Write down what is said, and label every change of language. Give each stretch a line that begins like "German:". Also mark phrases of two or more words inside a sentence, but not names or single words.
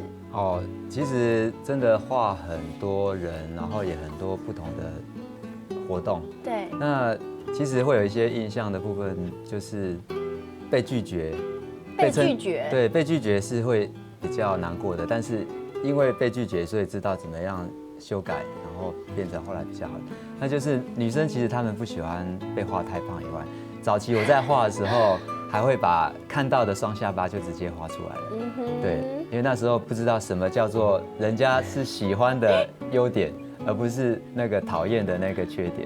Chinese: 哦，其實真的畫很多人，然後也很多不同的活動。對，那其實會有一些印象的部分，就是被拒絕。被拒絕，對，被拒絕是會比較難過的，但是因為被拒絕，所以知道怎麼樣修改，然後變成後來比較好的。那就是女生其實她們不喜歡被畫太胖以外，早期我在畫的時候， 还会把看到的双下巴就直接画出来了。对，因为那时候不知道什么叫做人家是喜欢的优点，而不是那个讨厌的那个缺点。